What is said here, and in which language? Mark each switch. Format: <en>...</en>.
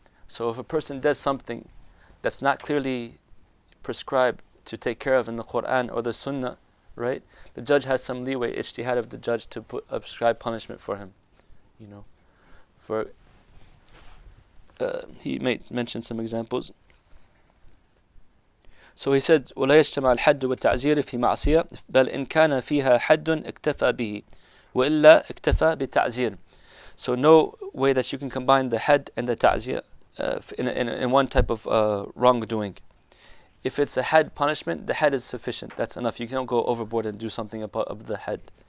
<en>So if a person does something that's not clearly prescribed to take care of in the Quran or the Sunnah, right, the judge has some leeway, ijtihad of the judge, to prescribe punishment for him. For he may mention some examples. So he said,</en> <ar>ولا يجتمع الحد والتعزير في معصية بل إن كان فيها حد اكتفى به وإلا اكتفى بالتعزير.</ar> <en>So no way that you can combine the had and the ta'zir in one type of wrongdoing. If it's a had punishment, the had is sufficient. That's enough. You can't go overboard and do something above the had.</en>